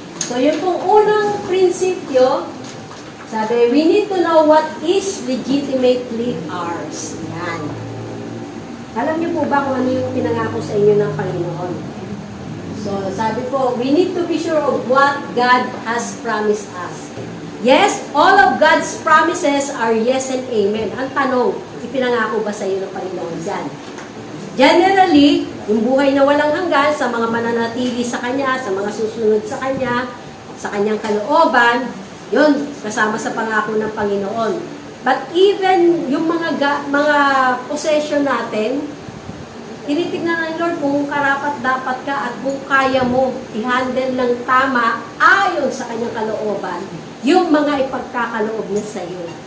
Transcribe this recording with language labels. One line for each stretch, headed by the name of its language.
English: So,
Filipino: yun pong unang prinsipyo, sabi,
English: we need to know what is legitimately ours.
Filipino: Yan. Alam niyo po ba kung ano yung pinangako sa inyo ng Panginoon?
English: So,
Filipino: sabi po,
English: we need to be sure of what God has promised us. Yes, all of God's promises are yes and amen.
Filipino: Ang tanong, ipinangako ba sa iyo ng Panginoon dyan? Generally, yung buhay na walang hanggan sa mga mananatili sa Kanya, sa mga susunod sa Kanya, sa Kanyang kalooban, yun, kasama sa pangako ng Panginoon. But even yung mga possession natin, tinitignan ng Lord kung karapat-dapat ka at kung kaya mo i-handle ng tama ayon sa Kanyang kalooban yung mga ipagkakaloob niya sa iyo.